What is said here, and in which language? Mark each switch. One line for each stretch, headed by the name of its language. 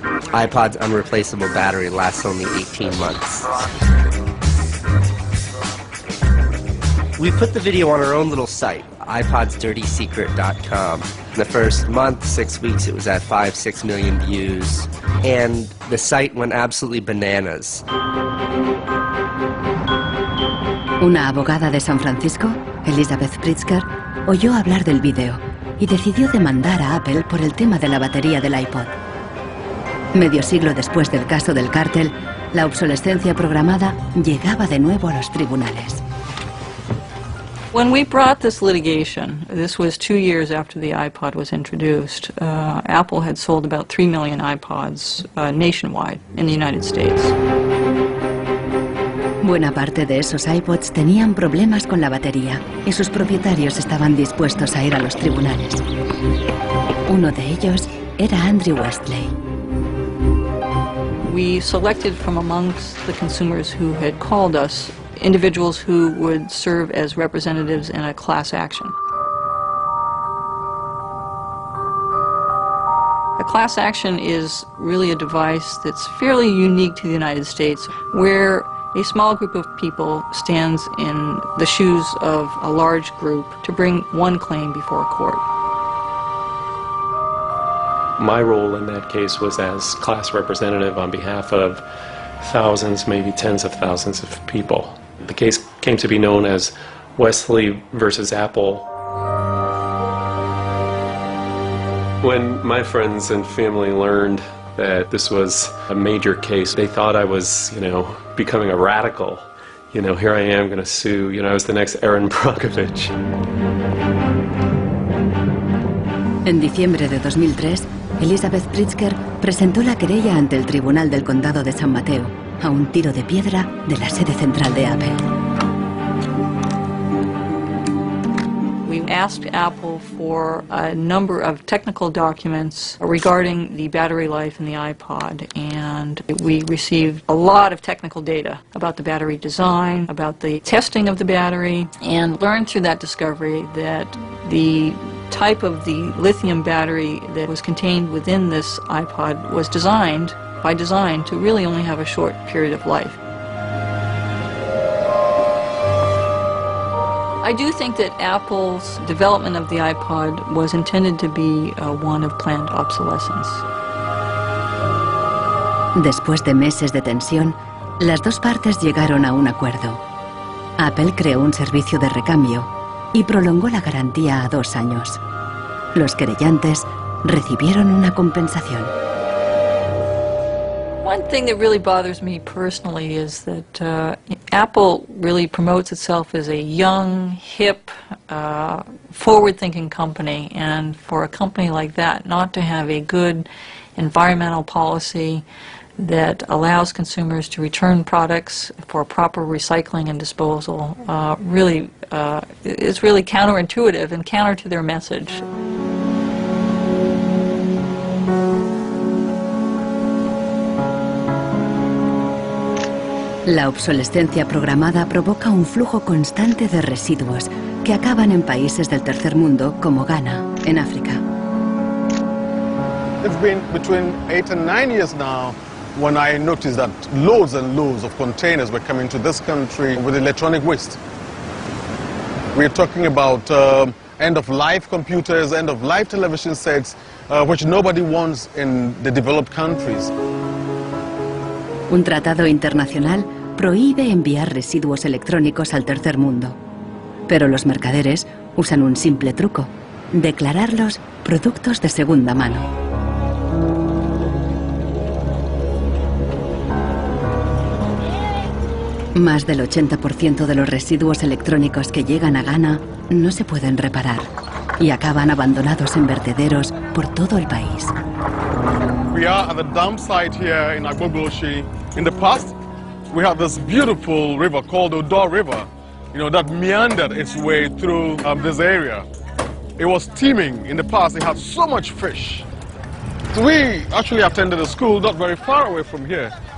English: iPod's unreplaceable battery lasts only 18 months. We put the video on our own little site, iPodsDirtySecret.com. In the first month, 6 weeks, it was at 5-6 million views, and the site went absolutely bananas.
Spanish: Una abogada de San Francisco, Elizabeth Pritzker, oyó hablar del vídeo y decidió demandar a Apple por el tema de la batería del iPod. Medio siglo después del caso del cártel, la obsolescencia programada llegaba de nuevo a los tribunales.
English: When we brought this litigation, this was 2 years after the iPod was introduced, Apple had sold about 3 million iPods nationwide in the United States.
Spanish: Buena parte de esos iPods tenían problemas con la batería y sus propietarios estaban dispuestos a ir a los tribunales. Uno de ellos era Andrew Westley.
English: We selected from amongst the consumers who had called us individuals who would serve as representatives in a class action. A class action is really a device that's fairly unique to the United States, where a small group of people stands in the shoes of a large group to bring one claim before a court. My role in that case was as class representative on behalf of thousands, maybe tens of thousands of people. The case came to be known as Wesley versus Apple. When my friends and family learned that this was a major case, they thought I was, becoming a radical. Here I am going to sue, I was the next Aaron Brockovich.
Spanish: En diciembre de 2003, Elizabeth Pritzker presentó la querella ante el Tribunal del Condado de San Mateo, a un tiro de piedra de la sede central de Apple.
English: We asked Apple for a number of technical documents regarding the battery life in the iPod, and we received a lot of technical data about the battery design, about the testing of the battery, and learned through that discovery that the type of the lithium battery that was contained within this iPod was designed, by design, to really only have a short period of life. I do think that Apple's development of the iPod was intended to be one of planned obsolescence.
Spanish: Después de meses de tensión, las dos partes llegaron a un acuerdo. Apple creó un servicio de recambio y prolongó la garantía a 2 años. Los querellantes recibieron una compensación.
English: One thing that really bothers me personally is that Apple really promotes itself as a young, hip, forward-thinking company, and for a company like that not to have a good environmental policy that allows consumers to return products for proper recycling and disposal really is really counterintuitive and counter to their message.
Spanish: La obsolescencia programada provoca un flujo constante de residuos que acaban en países del tercer mundo como Ghana, en África.
English: It's been between 8 and 9 years now when I noticed that loads and loads of containers were coming to this country with electronic waste. We're talking about end-of-life computers, end-of-life television sets, which nobody wants in the developed countries.
Spanish: Un tratado internacional prohíbe enviar residuos electrónicos al tercer mundo. Pero los mercaderes usan un simple truco: declararlos productos de segunda mano. Más del 80% de los residuos electrónicos que llegan a Ghana no se pueden reparar y acaban abandonados en vertederos por todo el país.
English: We are at the dump site here in Agbogbloshi. In the past, we had this beautiful river called the Odo River, that meandered its way through this area. It was teeming in the past. It had so much fish. So we actually attended a school not very far away from here.